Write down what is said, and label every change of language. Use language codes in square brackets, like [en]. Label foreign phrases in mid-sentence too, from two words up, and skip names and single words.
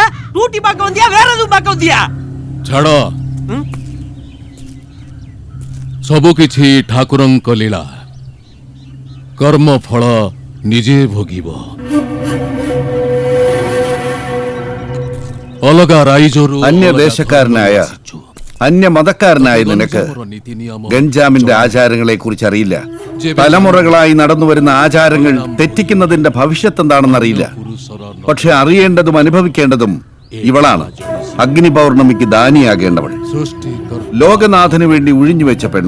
[ta] டூட்டி பார்க்க வந்தியா, வேற எதுவும் பார்க்க வந்தியா? [or] ଛାଡ଼ ସବୁ କିଛି ଠାକୁରଙ୍କ ଲୀଳା। କର୍ମ ଫଳ ନିଜେ ଭୋଗିବ। ଅଲଗା ରାଇଜରୁ [ml] അന്യദേശക്കാരനായ അന്യമതക്കാരനായ നിനക്ക് ഗഞ്ചാമിന്റെ ആചാരങ്ങളെ കുറിച്ച് അറിയില്ല. തലമുറകളായി നടന്നുവരുന്ന ആചാരങ്ങൾ തെറ്റിക്കുന്നതിന്റെ ഭവിഷ്യത്ത് എന്താണെന്നറിയില്ല. പക്ഷെ അറിയേണ്ടതും അനുഭവിക്കേണ്ടതും ഇവളാണ്. അഗ്നി പൗർണമിക്ക് ദാനിയാകേണ്ടവൾ, ലോകനാഥന് വേണ്ടി ഒഴിഞ്ഞുവെച്ച പെണ്ണ്.